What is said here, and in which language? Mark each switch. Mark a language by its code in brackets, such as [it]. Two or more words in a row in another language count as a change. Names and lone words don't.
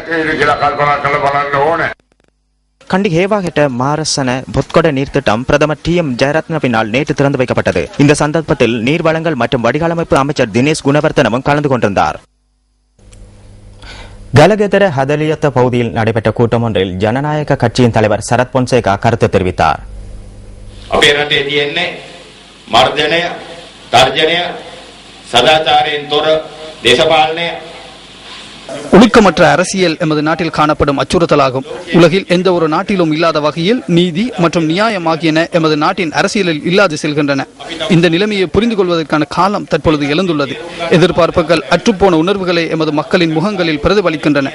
[ta] கண்டி ஹேவாகெட்ட மாரசன பொத்கொட நீர்த்திட்டம் பிரதமர் TM ஜெயரத்னவினால் நேற்று திறந்து வைக்கப்பட்டது. இந்த சந்தர்ப்பத்தில் நீர் வளங்கள் மற்றும் வடிகாலமைப்பு அமைச்சர் தினேஷ் குணவர்த்தனவும் கலந்து கொண்டிருந்தார். கலகெதர ஹதலியத்த பகுதியில் நடைபெற்ற கூட்டம் ஒன்றில் ஜனநாயக கட்சியின் தலைவர் சரத் பொன்சேகா கருத்து தெரிவித்தார். [si] අපේ රටේ තියෙන්නේ මර්ධනය, තර්ජනය, සදාචාරයෙන් තොර දේශපාලනය. [ta] ஒழுக்கமற்ற அரசியல் எமது நாட்டில் காணப்படும் அச்சுறுத்தலாகும். உலகில் எந்த ஒரு நாட்டிலும் இல்லாத வகையில் நீதி மற்றும் நியாயம் ஆகியன எமது நாட்டின் அரசியலில் இல்லாது செல்கின்றன. இந்த நிலைமையை புரிந்து கொள்வதற்கான காலம் தற்பொழுது எழுந்துள்ளது. எதிர்பார்ப்புகள் அற்றுப்போன உணர்வுகளை எமது மக்களின் முகங்களில் பிரதிபலிக்கின்றன.